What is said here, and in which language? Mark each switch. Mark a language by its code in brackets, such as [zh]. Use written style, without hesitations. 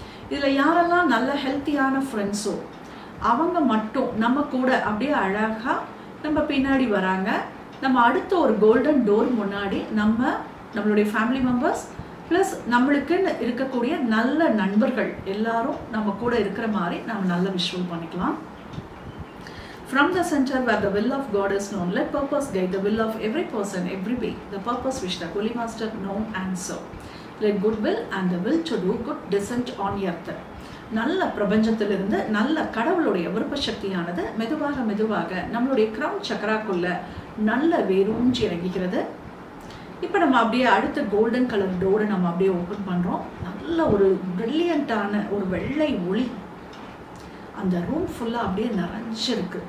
[ta] இதுல யாரெல்லாம் நல்ல ஹெல்த்தியான ஃப்ரெண்ட்ஸோ அவங்க மட்டும் நம்ம கூட அப்படியே அழகா நம்ம பின்னாடி வராங்க. நம்ம அடுத்த ஒரு கோல்டன் டோர் முன்னாடி நம்மளுடைய ஃபேமிலி மெம்பர்ஸ் பிளஸ் நம்மளுக்குன்னு இருக்கக்கூடிய நல்ல நண்பர்கள் எல்லாரும் நம்ம கூட இருக்கிற மாதிரி நம்ம நல்ல விஷுவல் பண்ணிக்கலாம். [en] From the center where the will of God is known, let purpose guide the will of every person, every being. The purpose which the Holy Master known and serve. Let good will and the will to do good descend on earth. [ta] நல்ல பிரபஞ்சத்திலிருந்து நல்ல கடவுளுடைய விருப்ப சக்தியானது மெதுவாக மெதுவாக நம்மளுடைய crown சக்கராக்குள்ள நல்ல வேரூன்றி இறங்குகிறது. இப்போ நம்ம அப்படியே அடுத்த கோல்டன் கலர் டோரை நம்ம அப்படியே ஓப்பன் பண்றோம். நல்ல ஒரு பிரில்லியண்டான ஒரு வெள்ளை ஒளி அந்த ரூம் ஃபுல்லா அப்படியே நிறைஞ்சிருக்கு.